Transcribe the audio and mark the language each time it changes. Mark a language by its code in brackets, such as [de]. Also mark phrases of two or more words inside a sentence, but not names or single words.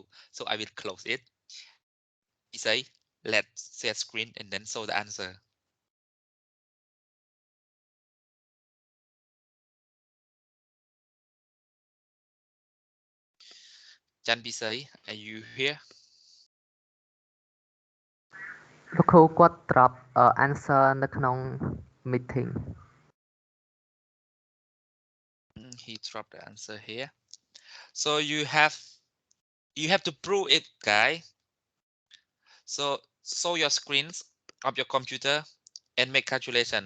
[en] So I will close it. You say, let's share screen and then show the answer. Chan Bisay, are you here? [km] លោកគ្រូគាត់ [en] drop answer [km] នៅក្នុង meeting. [en] He dropped the answer here. So you have to prove it, guys. So show your screens of your computer and make calculations.